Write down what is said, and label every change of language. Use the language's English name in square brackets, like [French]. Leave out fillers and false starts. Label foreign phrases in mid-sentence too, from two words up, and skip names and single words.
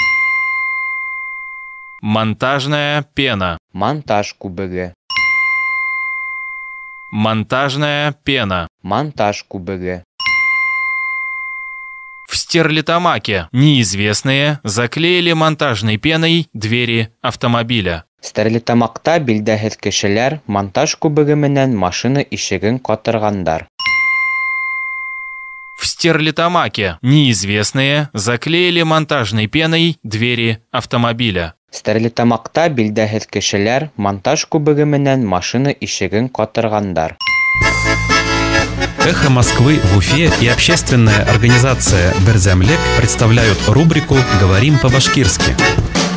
[Russian] Монтажная пена. [Bashkir] Монтаж кубиги. [Russian] Монтажная пена. [Bashkir] Монтаж кубиги. [Russian] В Стерлитамаке неизвестные заклеили монтажной пеной двери автомобиля. [Bashkir] Стерлитамакта билдәһез кешеләр монтаж кубиги менән машина ишеген катыргандар. [Russian] В Стерлитамаке неизвестные заклеили монтажной пеной двери автомобиля. [Bashkir] Стерлитамакта билдәһез кешеләр монтаж кубиги менән машина ишеген катыргандар. [Russian] «Эхо Москвы» в Уфе и общественная организация «Берзямлек» представляют рубрику «Говорим по-башкирски».